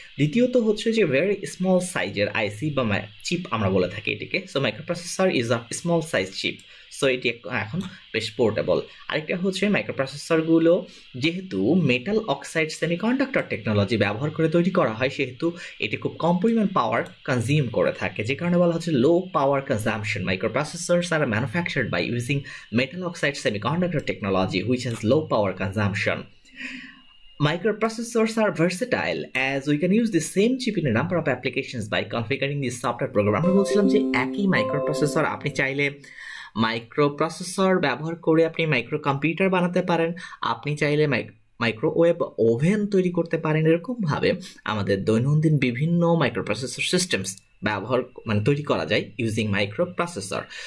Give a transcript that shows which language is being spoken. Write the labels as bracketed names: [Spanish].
[Bangla] দ্বিতীয়ত হচ্ছে যে ভেরি স্মল সাইজের আইসি বা চিপ আমরা বলে থাকি এটিকে। [English] So microprocessor is a small size chip. [Bangla] So এটি এখন বেশ পোর্টেবল। আরেকটা হচ্ছে মাইক্রোপ্রসেসরগুলো যেহেতু মেটাল অক্সাইড সেমিকন্ডাক্টর টেকনোলজি ব্যবহার করে তৈরি করা হয়, সেহেতু এটি খুব কম পরিমাণ পাওয়ার কনজিউম করে থাকে, যে কারণে বলা হচ্ছে লো power consumption. [English] Microprocessors are manufactured by using metal oxide semiconductor technology which has low power consumption. Microprocessors are versatile as we can use the same chip in a number of applications by configuring the software program. [Bangla] আমরা বলছিলাম যে একই microprocessor আপনি চাইলে microprocessor ব্যবহার করে আপনি micro computer বানাতে পারেন, আপনি চাইলে মাইক্রোওয়েভ ওভেন তৈরি করতে পারেন। এরকমভাবে আমাদের দৈনন্দিন বিভিন্ন মাইক্রোপ্রসেসর সিস্টেমস তৈরি করা যায় [English] Using microprocessor.